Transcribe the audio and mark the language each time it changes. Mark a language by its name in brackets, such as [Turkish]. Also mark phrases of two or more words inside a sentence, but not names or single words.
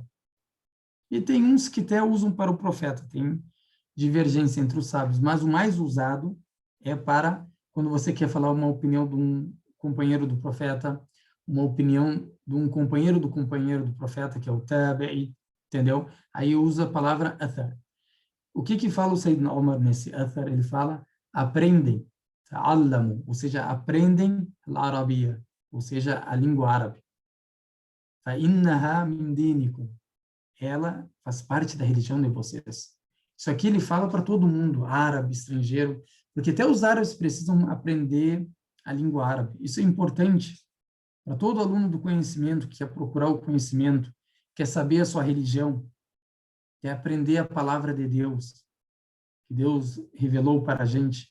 [Portuguese] E tem uns que até usam para o profeta, tem divergência entre os sábios, mas o mais usado é para quando você quer falar uma opinião de um companheiro do profeta, uma opinião de um companheiro do profeta, que é o tabi'i, entendeu? Aí usa a palavra athar. O que fala o Sayyidina Omar nesse athar? Ele fala, aprendem, ta'allamu, ou seja, aprendem a arabia, ou seja, a língua árabe. [Arabic] فَإِنَّهَا مِنْ دِينِكُمْ, [Portuguese] ela faz parte da religião de vocês. Isso aqui ele fala para todo mundo, árabe, estrangeiro, porque até os árabes precisam aprender a língua árabe. Isso é importante para todo aluno do conhecimento que quer procurar o conhecimento, quer saber a sua religião, quer aprender a palavra de Deus, que Deus revelou para a gente.